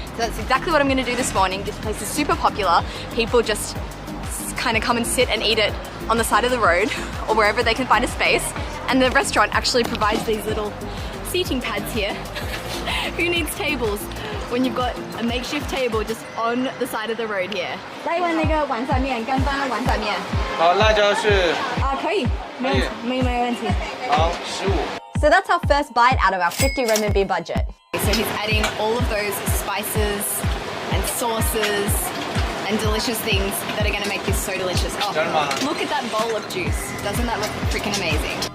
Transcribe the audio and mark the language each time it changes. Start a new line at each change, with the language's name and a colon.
English: So that's exactly what I'm gonna do this morning. This place is super popular. People just kind of come and sit and eat it on the side of the road or wherever they can find a space. And the restaurant actually provides these little seating pads here. Who needs tables when you've got a makeshift table just on the side of the road here?
Chinese: 来一碗那个碗仔面，干巴碗仔面。好，辣椒是可以，没问题。好，15。
English: So that's our first bite out of our 50 renminbi budget. So he's adding all of those spices and sauces and delicious things that are gonna make this so delicious. Oh, look at that bowl of juice. Doesn't that look freaking amazing?